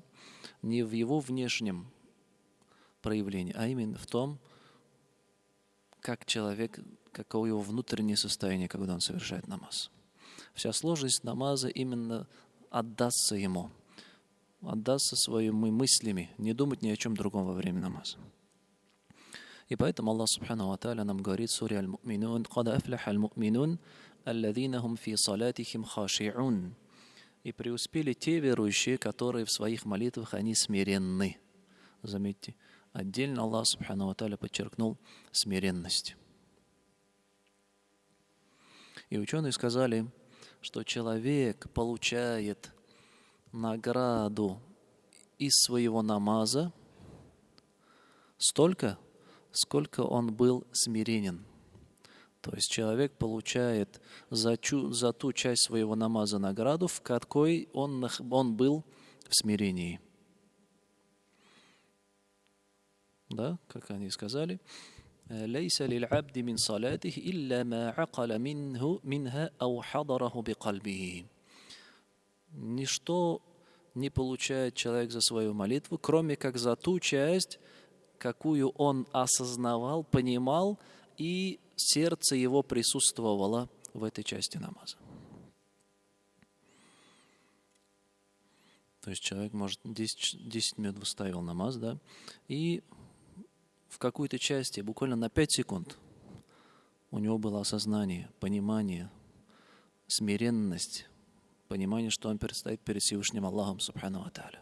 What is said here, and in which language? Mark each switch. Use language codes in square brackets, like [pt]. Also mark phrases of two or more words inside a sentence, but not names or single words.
[ru] Не в его внешнем проявлении, а именно в том, как человек, каково его внутреннее состояние, когда он совершает намаз. Вся сложность намаза именно отдастся ему, отдастся своими мыслями, не думать ни о чем другом во время намаза. И поэтому Аллах [ar] سبحانه وتعالى [ru] нам говорит в суре Аль-Му'минун: [ar] «قد أفلح المؤمنون الذين هم في صلاتهم خاشعون». [ru] И преуспели те верующие, которые в своих молитвах они смиренны. Заметьте, отдельно Аллах [ar] سبحانه وتعالى [ru] подчеркнул смиренность. И ученые сказали, что человек получает награду из своего намаза столько, сколько он был смиренен. То есть человек получает за ту часть своего намаза награду, в какой он был в смирении. Да, как они сказали, [ar] «ليس للعبد من صلاته إلا ما عقل منها أو حضره بقلبه». [ru] Ничто не получает человек за свою молитву, кроме как за ту часть, какую он осознавал, понимал, и сердце его присутствовало в этой части намаза. То есть человек, может, 10 минут выставил намаз, да, и в какой-то части, буквально на 5 секунд, у него было осознание, понимание, смиренность, понимание, что он предстоит перед Всевышним Аллахом [ar] سبحانه وتعالى.